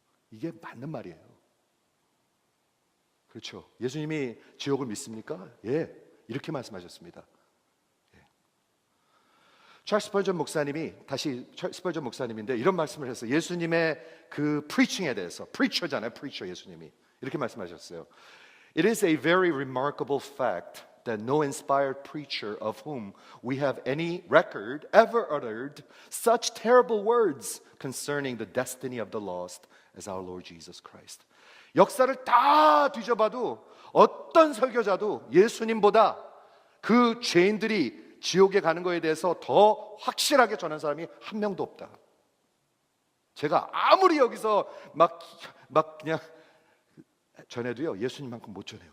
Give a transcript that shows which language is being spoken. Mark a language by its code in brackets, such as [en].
[ko] 이게 맞는 말이에요. 그렇죠? 예수님이 지옥을 믿습니까? 예, 이렇게 말씀하셨습니다. 예. 찰스 스펄전 목사님이 스펄전 목사님인데 이런 말씀을 했어요. 예수님의 그 프리칭에 대해서, 프리처잖아요, 프리처. 예수님이 이렇게 말씀하셨어요. [en] It is a very remarkable fact that no inspired preacher of whom we have any record ever uttered such terrible words concerning the destiny of the lost as our Lord Jesus Christ. [ko] 역사를 다 뒤져봐도 어떤 설교자도 예수님보다 그 죄인들이 지옥에 가는 것에 대해서 더 확실하게 전한 사람이 한 명도 없다. 제가 아무리 여기서 막 그냥 전해도요, 예수님만큼 못 전해요.